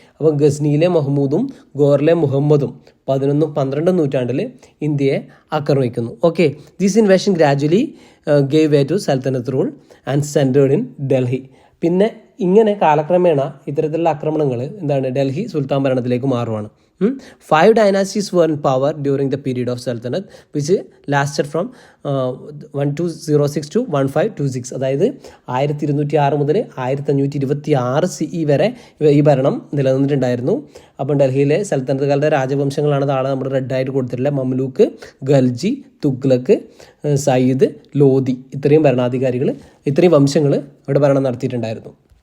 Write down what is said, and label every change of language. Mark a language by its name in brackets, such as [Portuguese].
[Malayalam] അപ്പോൾ ഗസ്നിയിലെ മഹമ്മൂദും ഗോറിലെ മുഹമ്മദും 11-12 നൂറ്റാണ്ടിൽ ഇന്ത്യയെ ആക്രമിക്കുന്നു. [English] Okay, this invasion gradually gave way to sultanate rule and centred in Delhi. [Malayalam] പിന്നെ ഇങ്ങനെ കാലക്രമേണ ഇത്തരത്തിലുള്ള ആക്രമണങ്ങൾ ഡൽഹി സുൽത്താൻ ഭരണത്തിലേക്ക് മാറുവാണ്. [English] 5 dynasties were in power during the period of Sultanate which lasted from 1206 to 1526. [Malayalam] അതായത് 1206 മുതൽ 1526 CE വരെ ഈ ഭരണം നിലനിന്നിട്ടുണ്ടായിരുന്നു. അപ്പം ഡൽഹിയിലെ സൽത്തനത്ത് കാലത്തെ രാജവംശങ്ങളാണ് താഴെ നമ്മൾ റെഡായിട്ട് കൊടുത്തിട്ടുള്ളത്. മംലൂക്ക്, ഗൽജി, തുഗ്ലക്ക്, സയ്യിദ്, ലോധി, ഇത്രയും ഭരണാധികാരികൾ, ഇത്രയും വംശങ്ങൾ ഇവിടെ ഭരണം നടത്തിയിട്ടുണ്ടായിരുന്നു.